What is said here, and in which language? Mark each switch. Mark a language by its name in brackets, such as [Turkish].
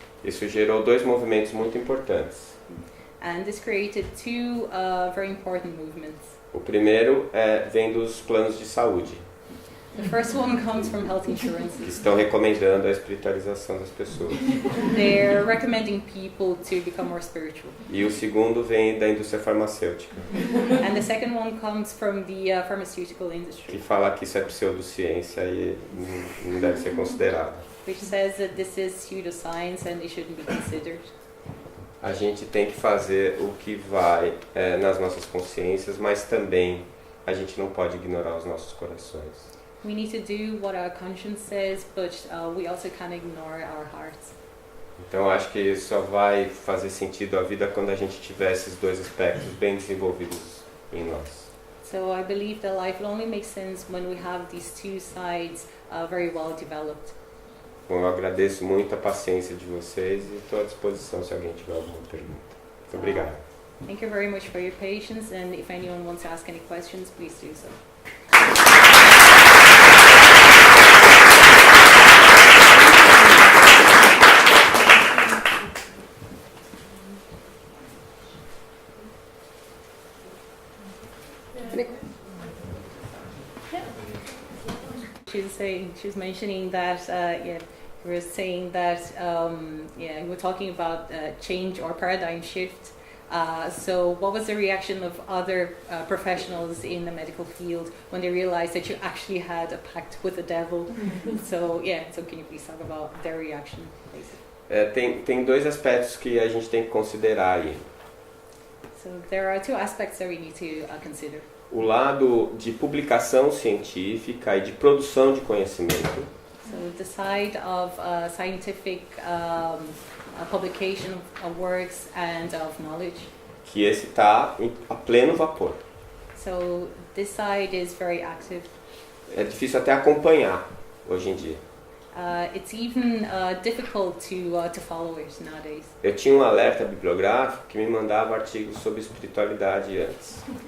[Portuguese] Isso gerou 2 movimentos muito importantes. [English] And this created 2 very important movements. [Portuguese] O primeiro vem dos planos de saúde, [English] The first one comes from health [Portuguese] que [English] insurance. [Portuguese] estão recomendando a espiritualização das pessoas. [English] They're recommending people to become more spiritual. [Portuguese] E o segundo vem da indústria farmacêutica, [English] And the second one comes from the pharmaceutical [Portuguese] que [English] industry, [Portuguese] fala que isso é pseudociência e não deve ser considerado. [English] which says that this is pseudoscience and it shouldn't be considered. [Portuguese] A gente tem que fazer o que vai nas nossas consciências, mas também a gente não pode ignorar os nossos corações. [English] We need to do what our conscience says, but we also can't ignore our hearts. [Portuguese] Então acho que só vai fazer sentido a vida quando a gente tiver esses 2 aspectos bem desenvolvidos em nós. [English] So I believe that life will only make sense when we have these 2 sides very well developed. [Portuguese] Bom, eu agradeço muito a paciência de vocês e estou à disposição se alguém tiver alguma pergunta. Muito obrigado. [English] Thank you very much for your patience, and if anyone wants to ask any questions, please do so. She was mentioning that, you were saying that, you were talking about change or paradigm shift. So what was the reaction of other professionals in the medical field when they realized that you actually had a pact with the devil? So can you please talk about their reaction, please? [Portuguese] Tem 2 aspectos que a gente tem que considerar aí. [English] So there are 2 aspects that we need to consider. [Portuguese] O lado de publicação científica e de produção de conhecimento. [English] So the side of scientific publication of works and of knowledge. [Portuguese] Que esse está a pleno vapor. [English] So this side is very active. [Portuguese] É difícil até acompanhar hoje em dia. [English] It's even difficult to follow it nowadays. [Portuguese] Eu tinha um alerta bibliográfico que me mandava artigos sobre espiritualidade antes.